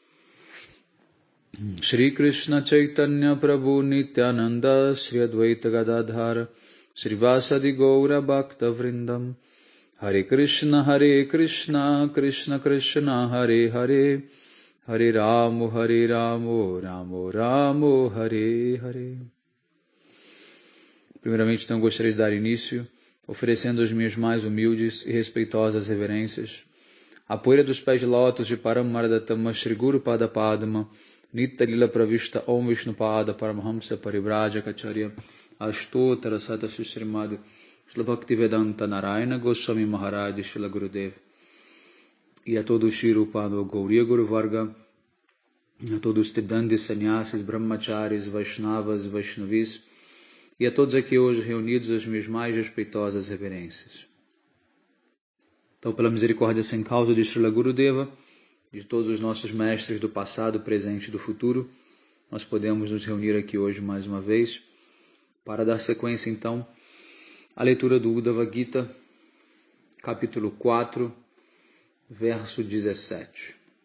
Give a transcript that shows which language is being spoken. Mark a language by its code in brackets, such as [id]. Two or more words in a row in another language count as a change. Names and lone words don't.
[sa] Shri Krishna Chaitanya Prabhu Nityananda Shri Advaita Gadadhar Shri Vasadi Gaura Bhakta Vrindam Hare Krishna Krishna Krishna Hare Hare Hare Ramo Ramo Ramo Hare Hare. [pt] Primeiramente, então, gostaria de dar início oferecendo as minhas mais humildes e respeitosas reverências à poeira dos pés de lótus de Paramardatama Shri Guru Pada Padma Nitya Lila Pravishta Om Vishnupada Paramahamsa Parivrajacharya Ashtotara Sata Srimad Shila Bhaktivedanta Narayana Goswami Maharaj Shila Gurudev e a todos Shri Rupado Gauriya Guru Varga, a todos os Tidandis, Sannyasis, Brahmacharis, Vaishnavas, Vaishnavis e a todos aqui hoje reunidos as minhas mais respeitosas reverências. Então, pela misericórdia sem causa de Srila Gurudeva, de todos os nossos mestres do passado, presente e do futuro, nós podemos nos reunir aqui hoje mais uma vez para dar sequência, então, à leitura do Uddhava Gita, capítulo 4, verso 17.